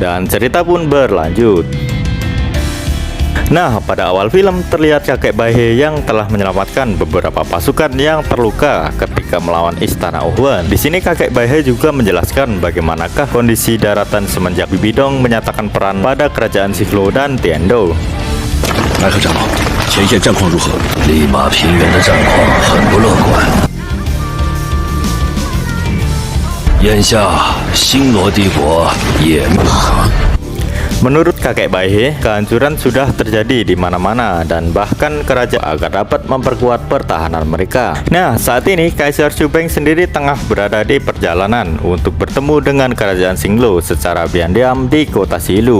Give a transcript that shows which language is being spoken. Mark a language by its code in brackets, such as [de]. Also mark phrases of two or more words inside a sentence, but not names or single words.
[id] Dan cerita pun berlanjut. Nah, pada awal film terlihat kakek Baihe yang telah menyelamatkan beberapa pasukan yang terluka ketika melawan Istana Ohuan. Di sini kakek Baihe juga menjelaskan bagaimanakah kondisi daratan semenjak Bibidong menyatakan peran pada kerajaan Xinglu dan Tiando. [zh] 白河长老，前线战况如何？利马平原的战况很不乐观。眼下，星罗帝国也。 [id] Menurut kakek Baihe, kehancuran sudah terjadi di mana-mana dan bahkan kerajaan agar dapat memperkuat pertahanan mereka. Nah, saat ini Kaisar Xubeng sendiri tengah berada di perjalanan untuk bertemu dengan kerajaan Xinglu secara diam-diam di kota Xilu.